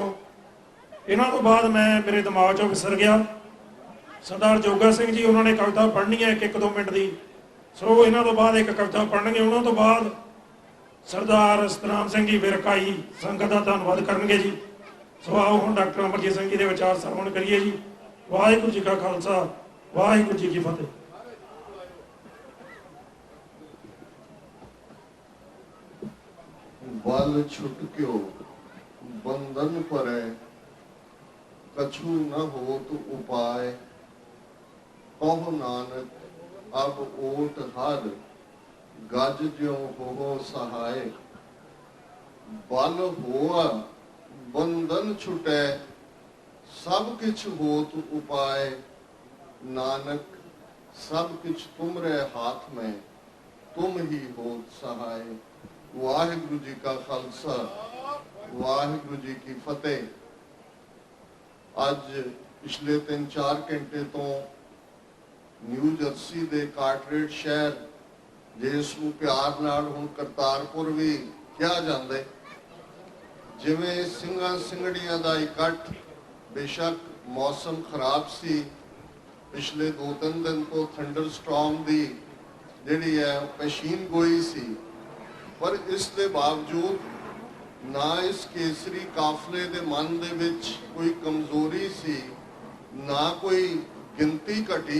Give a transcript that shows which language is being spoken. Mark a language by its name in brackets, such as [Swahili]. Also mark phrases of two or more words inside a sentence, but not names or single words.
[Punjabi] ਇਹਨਾਂ ਤੋਂ ਬਾਅਦ ਮੇਰੇ ਦਿਮਾਗ 'ਚੋਂ ਵਿਸਰ ਗਿਆ ਸਰਦਾਰ ਜੋਗਾ ਸਿੰਘ ਜੀ, ਉਹਨਾਂ ਨੇ ਕਵਿਤਾ ਪੜ੍ਹਨੀ ਹੈ 1-2 ਮਿੰਟ ਦੀ। ਸੋ ਇਹਨਾਂ ਤੋਂ ਬਾਅਦ ਇੱਕ ਕਵਿਤਾ ਪੜ੍ਹਨਗੇ। ਉਹਨਾਂ ਤੋਂ ਬਾਅਦ ਸਰਦਾਰ ਸਤਨਾਮ ਸਿੰਘ ਜੀ ਵਿਰਕਾਈ ਸੰਗਤ ਦਾ ਧੰਨਵਾਦ ਕਰਨਗੇ ਜੀ। ਸੋ ਆਓ ਹੁਣ ਡਾਕਟਰ ਅਮਰਜੀਤ ਸਿੰਘ ਜੀ ਦੇ ਵਿਚਾਰ ਸਰਵਣ ਕਰੀਏ ਜੀ। ਵਾਹਿਗੁਰੂ ਜੀ ਕਾ ਖਾਲਸਾ, ਵਾਹਿਗੁਰੂ ਜੀ ਕੀ ਫਤਿਹ। [Hindi] बल छुटक्यो बंधन परै कछु न होत उपाय कहो नानक अब ओट हर गज ज्यों हो सहाय बल होआ बंधन छुटै सब किछ होत उपाय नानक सब किछ तुमरे हाथ में तुम ही होत सहाय। [Punjabi] ਵਾਹਿਗੁਰੂ ਜੀ ਕਾ ਖਾਲਸਾ, ਵਾਹਿਗੁਰੂ ਜੀ ਕੀ ਫਤਿਹ। ਅੱਜ ਪਿਛਲੇ 3-4 ਘੰਟੇ ਤੋਂ ਨਿਊ ਜਰਸੀ ਦੇ ਕਾਰਟਰੇਟ ਸ਼ਹਿਰ, ਜਿਸ ਨੂੰ ਪਿਆਰ ਨਾਲ ਹੁਣ ਕਰਤਾਰਪੁਰ ਵੀ ਕਿਹਾ ਜਾਂਦਾ, ਜਿਵੇਂ ਸਿੰਘਾਂ ਸਿੰਘੜੀਆਂ ਦਾ ਇਕੱਠ, ਬੇਸ਼ੱਕ ਮੌਸਮ ਖਰਾਬ ਸੀ, ਪਿਛਲੇ 2-3 ਦਿਨ ਤੋਂ [English] thunder storm [Punjabi] ਦੀ ਜਿਹੜੀ ਹੈ ਪੇਸ਼ੀਨ ਗੋਈ ਸੀ, ਪਰ ਇਸ ਦੇ ਬਾਵਜੂਦ ਨਾ ਇਸ ਕੇਸਰੀ ਕਾਫਲੇ ਦੇ ਮਨ ਦੇ ਵਿੱਚ ਕੋਈ ਕਮਜ਼ੋਰੀ ਸੀ, ਨਾ ਕੋਈ ਗਿਣਤੀ ਘਟੀ।